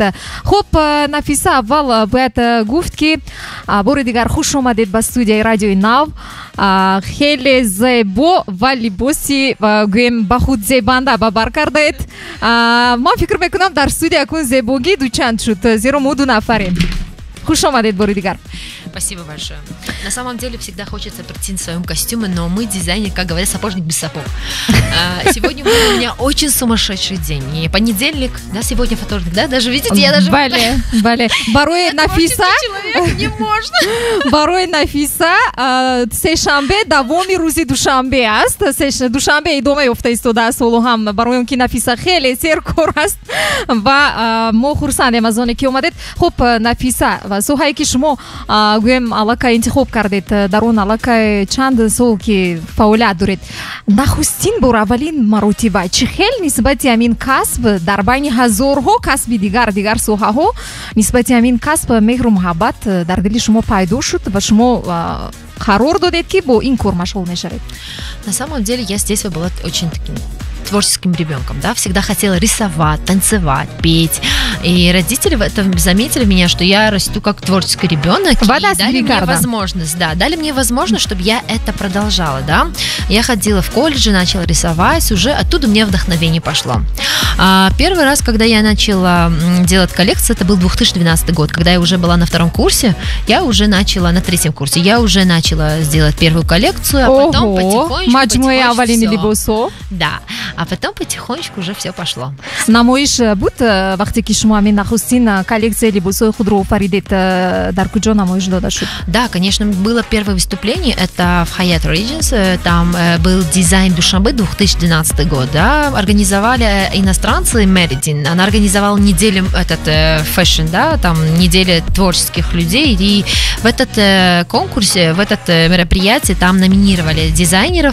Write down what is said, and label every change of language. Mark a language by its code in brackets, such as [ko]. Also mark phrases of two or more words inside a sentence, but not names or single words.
[tg] Хуб, Нафиса, аввал бояд гуфт ки бори дигар хуш омадед ба студияи радиои Нав. Хеле зебо ва либоси гӯем ба худ зебанда ба бар кардаед. Ман фикр мекунам дар студия кун зебогӣ дучанд шуд, зеро мо ду нафарем. Хуш омадед бори дигар. [ru] Спасибо большое. На самом деле всегда хочется прийти в своем костюме, но мы дизайнер, как говорят, сапожник без сапог. Сегодня у меня очень сумасшедший день. И понедельник, да, сегодня вторник, да, даже видите, я даже... [tg] Бале. Барои Нафиса... [ru] не можно. [tg] Барои Нафиса сешанбе давоми рӯзи душанбе аст. Душанбе идома ёфта истодааст ҳоло ҳам барои он ки Нафиса хеле серкор аст ва мо хурсандем аз оне ки омадед. Хуб, Нафиса, соҳае ки шумо гӯем аллакай интихоб кардед, дар он аллакай чанд сол ки фаъолият доред. Нахустин бор аввалин маротиба чӣ хел нисбати ҳамин касб дар байни ҳазорҳо касби дигар соҳаҳо, нисбати ҳамин касб меҳру муҳаббат дар дили шумо пайдо шуд ва шумо қарор додед ки бо ин кор машғул мешавед? [ru] На самом деле я с детства была очень таким творческим ребенком, да, всегда хотела рисовать, танцевать, петь. И родители в этом заметили меня, что я расту как творческий ребенок. И дали мне возможность, дали мне возможность, чтобы я это продолжала, да. Я ходила в колледж, начала рисовать, уже оттуда мне вдохновение пошло. Первый раз, когда я начала делать коллекцию, это был 2012 год, когда я уже была на 2-м курсе, я уже начала на 3-м курсе, я уже начала сделать первую коллекцию, а потом потихонечку да. А потом потихонечку уже все пошло. [tg] Намоиш буд вақте ки шумо ҳамин нахустин коллекция либосои худро офаридед, дар куҷо намоиш дода шуд? [ru] Да, конечно, было первое выступление, это в Hyatt Regency, там был дизайн Душанбе 2012 год, да, организовали иностранцы Меридин, она организовала неделю фэшн, да, там неделя творческих людей, и в этот конкурсе, в этот мероприятие там номинировали дизайнеров.